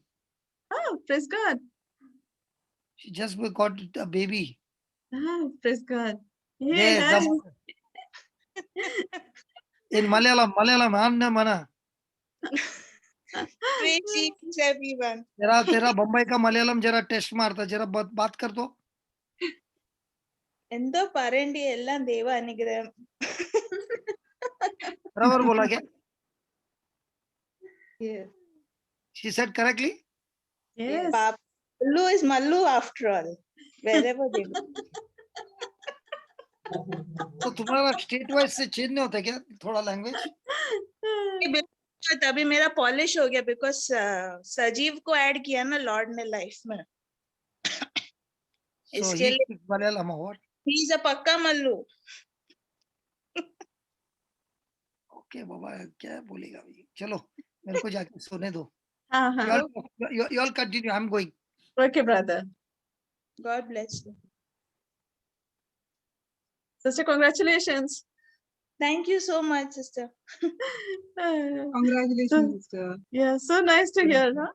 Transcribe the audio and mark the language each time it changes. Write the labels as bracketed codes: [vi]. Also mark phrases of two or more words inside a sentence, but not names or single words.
[en] Oh, praise God. She just got a baby. Oh, praise God. There, Yeah. in Malayalam, Anna Mana. Greetings, everyone. [hi] तेरा बम्बई का मलयालम जरा टेस्ट मारता जरा बात कर दो [ml] എന്തോ പറയണ്ടി എല്ലാം ദൈവ അനുഗ്രഹം [hi] बराबर बोला क्या [en] Yes. she said correctly Yes. Mallu is Mallu after all. Wherever they go. [hi] तो तुम्हारा [en] state wise [hi] से चेंज नहीं होता क्या थोड़ा लैंग्वेज तभी मेरा पॉलिश हो गया बिकॉज सजीव को ऐड किया ना लॉर्ड ने लाइफ में इसके लिए मलयालम और [en] he is a pakka Mallu [hi] ओके बाबा क्या बोलेगा भाई चलो मेरे को जाके सोने दो [en] Uh-huh. you all continue I'm going Okay, brother. God bless you. Sister, congratulations. Thank you so much, sister. Congratulations, sister. Yeah, so nice to hear, huh?